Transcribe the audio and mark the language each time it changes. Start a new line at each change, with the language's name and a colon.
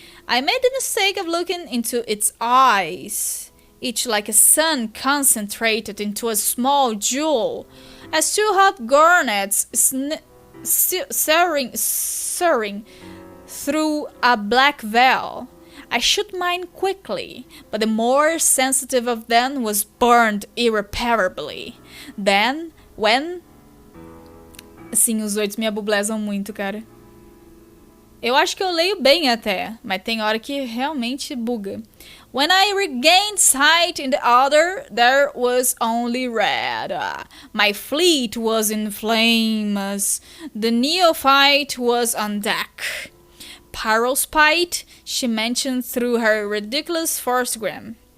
English: I made the mistake of looking into its eyes, each like a sun concentrated into a small jewel, as two hot garnets soaring through a black veil. I shut mine quickly, but the more sensitive of them was burned irreparably. Then, when
Portuguese: Sim, os 8 me abublezam muito, cara. Eu acho que eu leio bem até, mas tem hora que realmente buga.
English: When I regained sight in the other, there was only red. My fleet was in flames. The neophyte was on deck. Pyrospite, she mentioned through her ridiculous forcegram.